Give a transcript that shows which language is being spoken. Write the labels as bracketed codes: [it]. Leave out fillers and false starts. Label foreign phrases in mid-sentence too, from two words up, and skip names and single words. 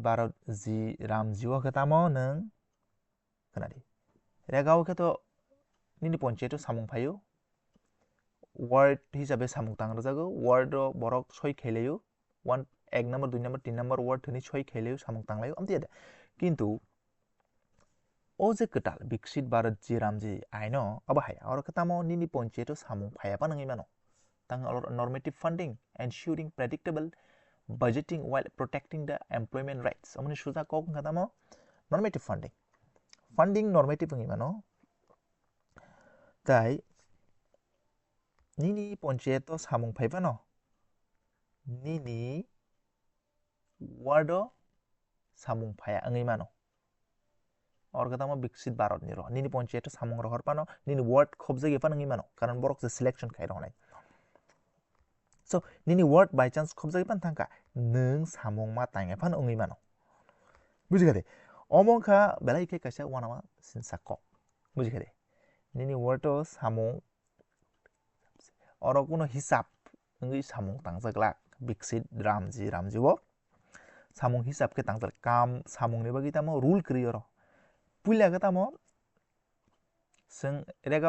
[trp] bharat ji ramjio khe tamo nung khnadi regao khe to nini ponchayeto samung phaio word hisabe samung tang rwjago word ro borok soi khailaio 1 number 2 number 3 number word thani soi khailaio samung tanglaio amtiyade kintu o je kwtal biksit bharat ji ramji aino abo hai oro khe tamo nini ponchayeto samung phaiya panangi mano tang [en] normative funding ensuring predictable budgeting while protecting the employment rights [trp] amoni suja kok tamo [en] normative funding [trp] normative ngi mano tai nini ponchayeto samung phaibano nini wardo samung phaya angi mano or tamo biksit bharat ni ro nini ponchayeto samung ro horpano nini word khobjagi panangi mano karon borok je selection khai rongnai so nini word [en] by chance [trp] khobjagi pan thangka nung samung ma tangai phan angi mano bujikade omo kha belai khe kaisa wanama sinsa kok bujikade nini word o samung oro kuno hisab ngi samung tangjaklak biksit ramjiwo samung hisab khe tangjak kam samung ni bagi tamo rule kriyo ro puila khe tamo sing regao